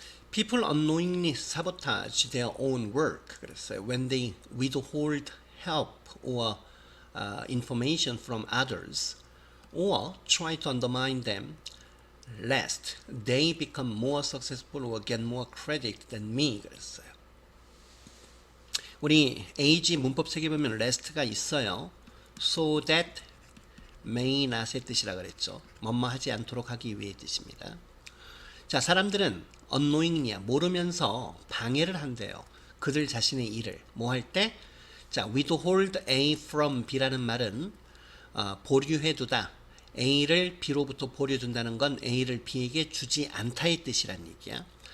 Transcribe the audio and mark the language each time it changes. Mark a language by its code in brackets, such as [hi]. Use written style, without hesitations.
[en] People unknowingly sabotage their own work. [ko] 그랬어요. [en] When they withhold help or information from others or try to undermine them, lest they become more successful or get more credit than me. [ko] 그랬어요. 우리 AG 문법 책에 보면 lest가 있어요. [en] So that may not [ko] 의 뜻이라 그랬죠. 뭐뭐 하지 않도록 하기 위해 뜻입니다. 자, 사람들은 unknowingly야 모르면서 방해를 한대요. 그들 자신의 일을 뭐 할 때? 자, [en] withhold A from B [ko] 라는 말은 보류해두다. A를 B로부터 보류해둔다는 건 A를 B에게 주지 않다의 뜻이란 얘기야.